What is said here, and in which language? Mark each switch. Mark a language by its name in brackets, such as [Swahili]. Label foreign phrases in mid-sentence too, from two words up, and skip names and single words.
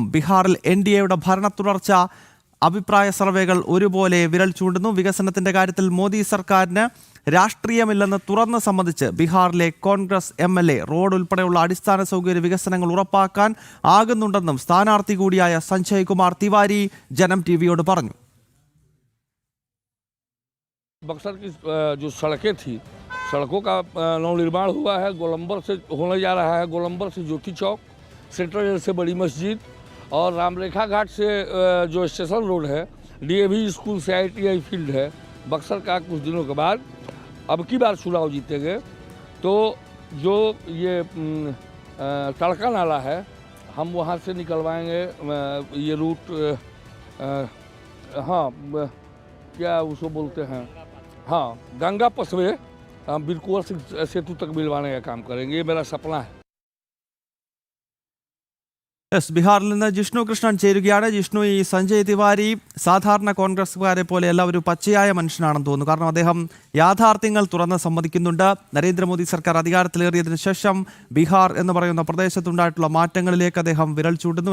[Malayalam] ബീഹാറിൽ NDAയുടെ ഭരണ തുടർച്ച അഭിപ്രായ സർവേകൾ ഒരുപോലെ വിരൽ ചൂണ്ടുന്നു. വികസനത്തിന്റെ കാര്യത്തിൽ മോദി സർക്കാരിന് രാഷ്ട്രീയമില്ലെന്ന് തുറന്ന് സമ്മതിച്ച് ബീഹാറിലെ കോൺഗ്രസ് MLA റോഡ് ഉൾപ്പെടെയുള്ള അടിസ്ഥാന സൗകര്യ വികസനങ്ങൾ ഉറപ്പാക്കാൻ ആകുന്നുണ്ടെന്നും സ്ഥാനാർത്ഥി കൂടിയായ സഞ്ജയ് കുമാർ തിവാരി ജനം TVയോട് പറഞ്ഞു. [Hindi] बक्सर की जो सड़कें थी, सड़कों का नवनिर्माण हुआ है। गोलंबर से होने जा रहा है, गोलंबर से ज्योति चौक, सेंट्रल जेल से बड़ी मस्जिद और रामरेखा घाट से जो स्टेशन रोड है, DAV स्कूल से ITI फील्ड है। बक्सर का कुछ दिनों के बाद अब की बार चुनाव जीतेंगे तो जो ये तड़का नाला है हम वहाँ से निकलवाएंगे। ये रूट हाँ क्या उसको बोलते हैं, हाँ गंगा पसवे बिरकुआ सेतु तक मिलवाने का काम करेंगे। ये मेरा सपना है. [Malayalam] യെസ്, ബീഹാറിൽ നിന്ന് ജിഷ്ണു കൃഷ്ണൻ ചേരുകയാണ്. ജിഷ്ണു, ഈ സഞ്ജയ് തിവാരി സാധാരണ കോൺഗ്രസ്സുകാരെ പോലെയല്ല ഒരു പച്ചയായ മനുഷ്യനാണെന്ന് തോന്നുന്നു. കാരണം അദ്ദേഹം യാഥാർത്ഥ്യങ്ങൾ തുറന്ന് സമ്മതിക്കുന്നുണ്ട്. നരേന്ദ്രമോദി സർക്കാർ അധികാരത്തിലേറിയതിനു ശേഷം ബീഹാർ എന്ന് പറയുന്ന പ്രദേശത്തുണ്ടായിട്ടുള്ള മാറ്റങ്ങളിലേക്ക് അദ്ദേഹം വിരൽ ചൂണ്ടുന്നു.